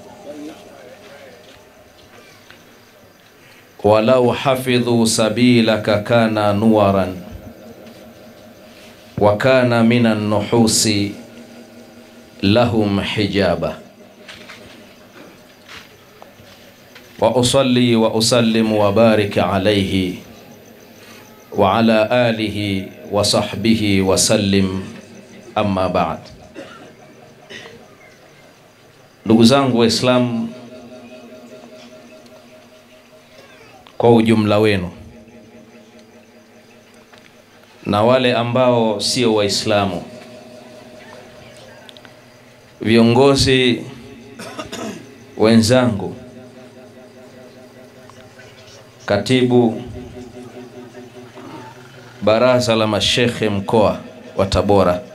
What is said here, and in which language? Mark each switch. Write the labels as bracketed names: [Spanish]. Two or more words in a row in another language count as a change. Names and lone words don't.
[Arabic] ولو حفظوا سبيلك كان نورا وكان من النحوس لهم حجابا. وأصلي وأسلم وبارك عليه وعلى آله وصحبه وسلم. أما بعد. [Swahili] Ndugu zangu Waislamu kwa ujumla wenu na wale ambao sio Waislamu, viongozi wenzangu, katibu baraza la mashekhe mkoa wa Tabora,